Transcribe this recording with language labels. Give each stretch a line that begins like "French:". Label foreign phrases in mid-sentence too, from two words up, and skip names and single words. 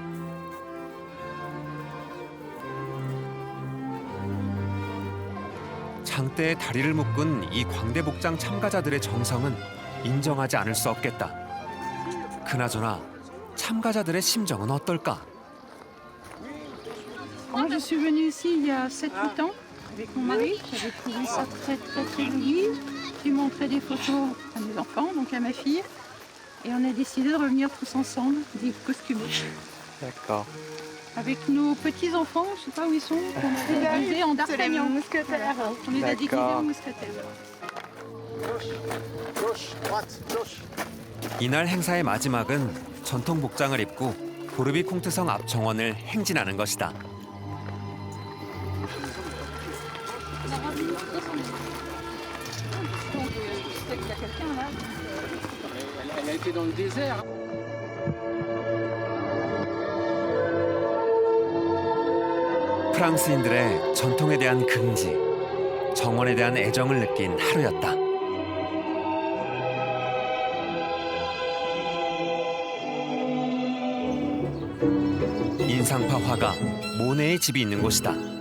Korean: 장대에 다리를 묶은 이 광대복장 참가자들의 정성은 인정하지 않을 수 없겠다. 그나저나 참가자들의 심정은 어떨까?
French: Moi, je suis venue ici il y a 7-8 ans avec mon mari. J'avais trouvé ça très, très, très joli. J'ai montré des photos à mes enfants, donc à ma fille. Et on a décidé de revenir tous ensemble, des costumés. D'accord. Avec nos petits-enfants, je ne sais pas où ils sont, qu'on a déguisés en d'Artagnan. mousquetaires. On les a déguisés D'accord. en mousquetaires.
Korean: 이날 행사의 마지막은 전통 복장을 입고 보르비콩트성 앞 정원을 행진하는 것이다.
French: Elle a été dans le désert.
Korean: 프랑스인들의 전통에 대한 긍지, 정원에 대한 애정을 느낀 하루였다. 인상파 화가 모네의 집이 있는 곳이다.